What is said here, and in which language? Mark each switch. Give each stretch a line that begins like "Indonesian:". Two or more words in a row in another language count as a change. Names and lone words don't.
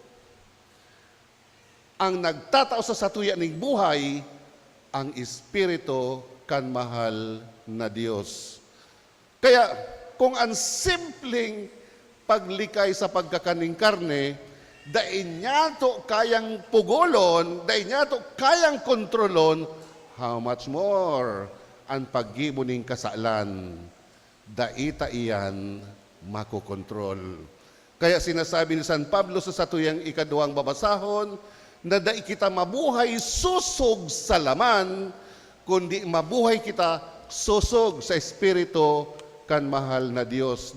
Bikol: Ang nagtatao sa satuya ng buhay, ang espiritu kan mahal na Diyos. Kaya, kung ang simpleng paglikay sa pagkakaning karne, dain niya to kayang pugolon, dain niya to kayang kontrolon,
English: how much more
Bikol: ang paggibo ning kasalan, daita iyan makokontrol. Kaya sinasabi ni San Pablo sa satuyang ikaduhang babasahon, na dai kita mabuhay susog sa laman, kundi mabuhay kita susog sa espiritu kan mahal na Diyos.